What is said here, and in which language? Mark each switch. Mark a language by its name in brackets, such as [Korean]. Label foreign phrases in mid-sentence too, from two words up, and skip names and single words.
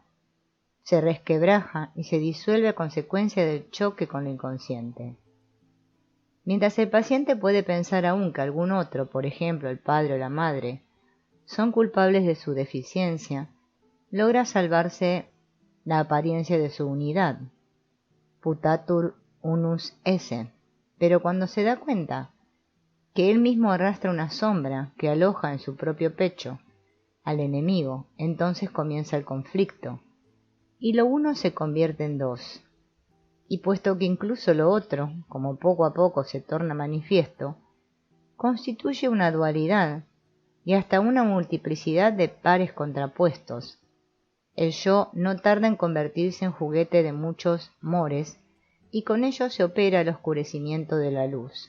[Spanish] Se resquebraja y se disuelve a consecuencia del choque con lo inconsciente. Mientras el paciente puede pensar aún que algún otro, por ejemplo el padre o la madre, son culpables de su deficiencia, logra salvarse la apariencia de su unidad, [Latin] putatur unus esse, [Spanish] pero cuando se da cuenta que él mismo arrastra una sombra que aloja en su propio pecho al enemigo, entonces comienza el conflicto, y lo uno se convierte en dos. Y puesto que incluso lo otro, como poco a poco se torna manifiesto, constituye una dualidad y hasta una multiplicidad de pares contrapuestos, el yo no tarda en convertirse en juguete de muchos mores y con ello se opera el oscurecimiento de la luz.